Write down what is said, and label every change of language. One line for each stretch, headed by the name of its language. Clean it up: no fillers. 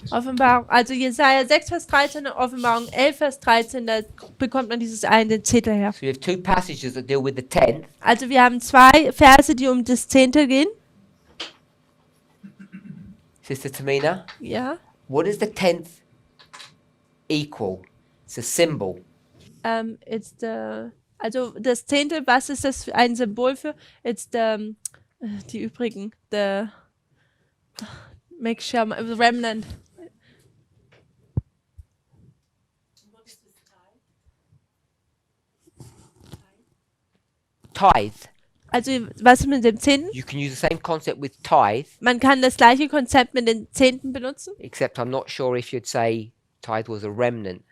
German: Offenbarung, also Jesaja 6, Vers 13, Offenbarung 11, Vers 13, da bekommt man dieses eine Zehntel her.
English: So we have two passages that deal with the 10th.
German: Also wir haben zwei Verse, die um das Zehntel gehen.
English: Sister Tamina,
German: Ja.
English: what does the 10th equal? It's a symbol. It's the,
German: also das Zehntel, was ist das für ein Symbol für?
English: It's the,
German: die übrigen,
English: the, make sure, the remnant. Tithe.
German: Also was ist mit dem Zehnten?
English: You can use the same concept with tithe,
German: Man kann das gleiche Konzept mit den Zehnten benutzen.
English: except I'm not sure if you'd say tithe was a remnant.